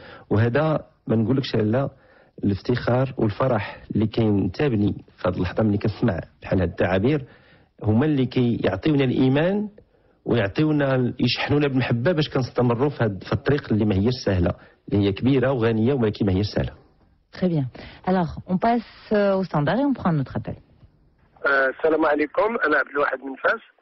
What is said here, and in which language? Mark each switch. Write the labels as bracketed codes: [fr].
[ar] وهذا ما نقولكش على الافتخار والفرح اللي كينتابني في هذه اللحظه ملي كنسمع بحال هاد التعابير، هما اللي كيعطيونا الايمان ويعطيونا يشحنونا بالمحبه باش كنستمروا في الطريق اللي ما هيش سهله، اللي هي كبيره وغنيه ولكن ما هيش سهله. [fr] Très bien. Alors, on passe au standard et on prend notre appel. [ar] السلام عليكم، انا عبد الواحد من فاس.